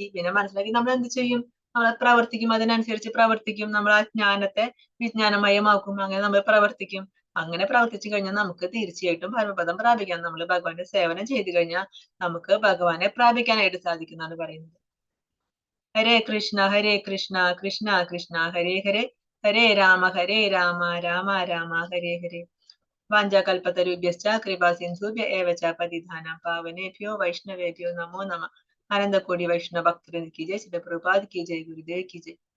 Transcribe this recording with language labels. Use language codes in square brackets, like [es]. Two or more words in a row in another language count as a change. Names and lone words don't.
[ml] പിന്നെ മനസ്സിലാക്കി നമ്മൾ എന്ത് ചെയ്യും? നമ്മൾ പ്രവർത്തിക്കും, അതിനനുസരിച്ച് പ്രവർത്തിക്കും. നമ്മൾ ആ ജ്ഞാനത്തെ വിജ്ഞാനമയമാക്കും. അങ്ങനെ നമ്മൾ പ്രവർത്തിക്കും. അങ്ങനെ പ്രവർത്തിച്ചു കഴിഞ്ഞാൽ നമുക്ക് തീർച്ചയായിട്ടും പരമപദം പ്രാപിക്കാം. നമ്മൾ ഭഗവാന്റെ സേവനം ചെയ്തു കഴിഞ്ഞാൽ നമുക്ക് ഭഗവാനെ പ്രാപിക്കാനായിട്ട് സാധിക്കുന്നതാണ് പറയുന്നത്. ഹരേ കൃഷ്ണ കൃഷ്ണ കൃഷ്ണ ഹരേ ഹരേ, ഹരേ രാമ രാമ രാമ ഹരേ ഹരേ. [sa] വാഞ്ചാകൽപതരുഭ്യശ്ച കൃപാ സിന്ധുഭ്യ ഏവ ച പതിതാനാം പാവനേഭ്യോ വൈഷ്ണവേഭ്യോ നമോ നമഃ. ആനന്ദകോടി വൈഷ്ണവ ഭക്തവൃന്ദ [hi] की जय, श्रील प्रभुपाद की जय, गुरुदेव की जय.